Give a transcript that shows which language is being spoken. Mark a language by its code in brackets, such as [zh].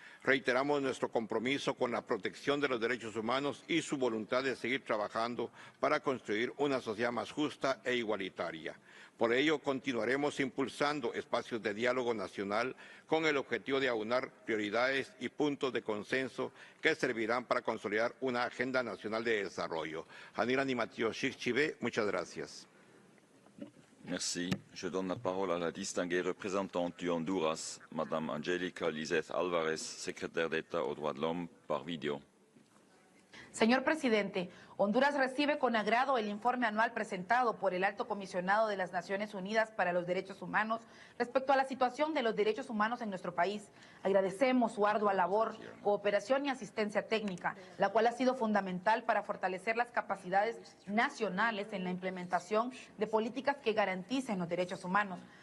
[es] Reiteramos nuestro compromiso con la protección de los derechos humanos y su voluntad de seguir trabajando para construir una sociedad más justa e igualitaria. Por ello, continuaremos impulsando espacios de diálogo nacional con el objetivo de aunar prioridades y puntos de consenso que servirán para consolidar una agenda nacional de desarrollo. Muchas gracias. [fr] Merci. Je donne la parole à la distinguée représentante du Honduras, Madame Angélica Lizeth Álvarez, secrétaire d'État aux droits de l'homme, par vidéo. [es] Señor presidente, Honduras recibe con agrado el informe anual presentado por el Alto Comisionado de las Naciones Unidas para los Derechos Humanos respecto a la situación de los derechos humanos en nuestro país. Agradecemos su ardua labor, cooperación y asistencia técnica, la cual ha sido fundamental para fortalecer las capacidades nacionales en la implementación de políticas que garanticen los derechos humanos.